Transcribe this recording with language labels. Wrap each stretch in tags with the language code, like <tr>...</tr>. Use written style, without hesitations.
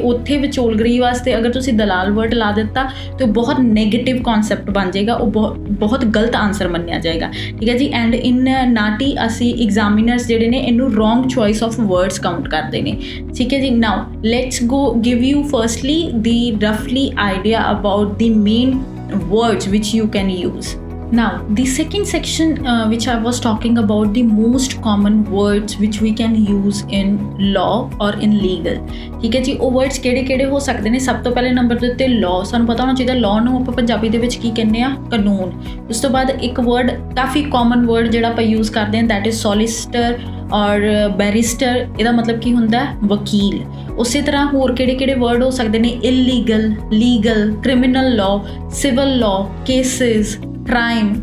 <pa>ਉੱਥੇ ਵਿਚੋਲਗਰੀ ਵਾਸਤੇ ਅਗਰ ਤੁਸੀਂ ਦਲਾਲ ਵਰਡ ਲਾ ਦਿੱਤਾ ਤਾਂ ਬਹੁਤ ਨੈਗੇਟਿਵ ਕਨਸੈਪਟ ਬਣ ਜਾਏਗਾ, ਉਹ ਬਹੁਤ ਗਲਤ ਆਨਸਰ ਮੰਨਿਆ ਜਾਏਗਾ। ਠੀਕ ਹੈ ਜੀ। ਐਂਡ ਇਨ ਨਾਟੀ ਅਸੀਂ ਐਗਜ਼ਾਮੀਨਰਸ ਜਿਹੜੇ ਨੇ ਇਹਨੂੰ</pa> <en>wrong choice of words</en> <pa>count ਕਰਦੇ ਨੇ। ਠੀਕ ਹੈ ਜੀ।</pa> <en>Now let's go give you firstly the ਰਫਲੀ idea about the main words which you can use. Now the second section which I was talking about, the most common words which we can use in law or in legal.</en> <pa>ਠੀਕ ਹੈ ਜੀ। ਉਹ words ਕਿਹੜੇ ਹੋ ਸਕਦੇ ਨੇ? ਸਭ ਤੋਂ ਪਹਿਲੇ ਨੰਬਰ ਦੇ ਉੱਤੇ law। ਸਾਨੂੰ ਪਤਾ ਹੋਣਾ ਚਾਹੀਦਾ law ਨੂੰ ਆਪਾਂ ਪੰਜਾਬੀ ਦੇ ਵਿੱਚ ਕੀ ਕਹਿੰਦੇ ਆ? ਕਾਨੂੰਨ। ਉਸ ਤੋਂ ਬਾਅਦ ਇੱਕ word ਕਾਫੀ common word ਜਿਹੜਾ ਆਪਾਂ use ਕਰਦੇ ਹਾਂ</pa> <en>that is solicitor</en> <pa>ਔਰ ਬੈਰਿਸਟਰ। ਇਹਦਾ ਮਤਲਬ ਕੀ ਹੁੰਦਾ? ਵਕੀਲ। ਉਸੇ ਤਰ੍ਹਾਂ ਹੋਰ ਕਿਹੜੇ ਵਰਡ ਹੋ ਸਕਦੇ ਨੇ? Illegal, legal, criminal law, civil law, cases, crime.</pa>